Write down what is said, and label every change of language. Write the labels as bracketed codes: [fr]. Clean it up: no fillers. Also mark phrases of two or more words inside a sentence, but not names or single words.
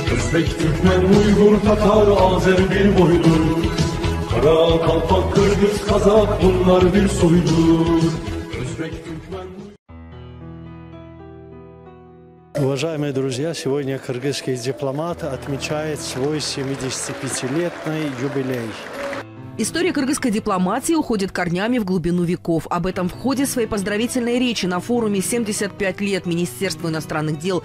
[tr] Özbek, Türkmen, Uygur, Tatar, Azer bir boydur. Kara, Kalpak, Kırgız, Kazak bunlar bir soydur. Özbek, Türkmen... [ru] Уважаемые друзья, сегодня кыргызский дипломат отмечает свой 75-летний юбилей. История кыргызской дипломатии уходит корнями в глубину веков. Об этом в ходе своей поздравительной речи на форуме «75 лет Министерства иностранных дел.